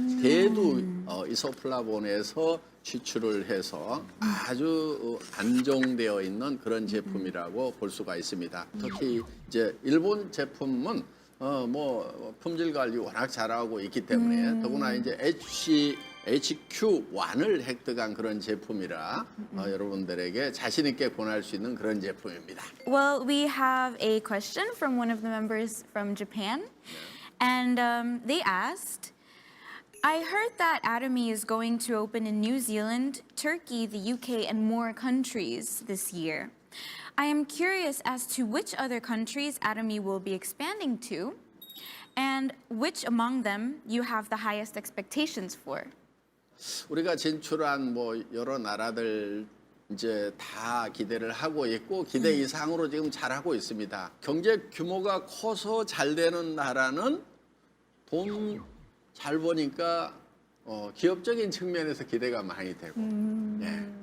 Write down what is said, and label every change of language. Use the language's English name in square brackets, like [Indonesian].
[Korean] 대두 이소플라본에서 취출을 해서 아주 안정되어 있는 그런 제품이라고 볼 수가 있습니다. 특히 이제 일본 제품은 뭐 품질 관리 워낙 잘하고 있기 때문에 더구나 이제 HQ1을 획득한 그런 제품이라 여러분들에게 자신 있게 권할 수 있는 그런 제품입니다. [English] Well, we have a question from one of the members from Japan, and they asked, I heard that Atomy is going to open in New Zealand, Turkey, the UK, and more countries this year. I am curious as to which other countries Atomy will be expanding to, and which among them you have the highest expectations for. [Korean] 우리가 진출한 뭐 여러 나라들 이제 다 기대를 하고 있고 기대 이상으로 지금 잘하고 있습니다. 경제 규모가 커서 잘 되는 나라는 돈 잘 버니까 기업적인 측면에서 기대가 많이 되고 예.